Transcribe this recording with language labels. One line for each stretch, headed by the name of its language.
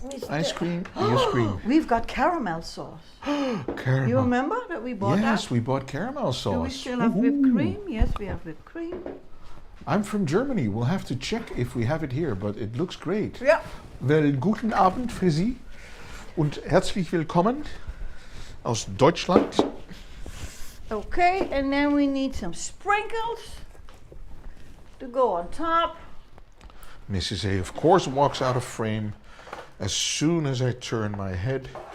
English: Ice cream, you scream. We've got caramel sauce. Caramel. You remember that we bought that? Yes, we bought caramel sauce. Do we still have whipped cream? Yes, we have whipped cream. I'm from Germany. We'll have to check if we have it here, but it looks great. Yeah.
German: Well, guten Abend für Sie und herzlich willkommen aus Deutschland.
English: Okay, and then we need some sprinkles to go on top. Mrs. A, of course, walks out of frame as soon as I turn my head.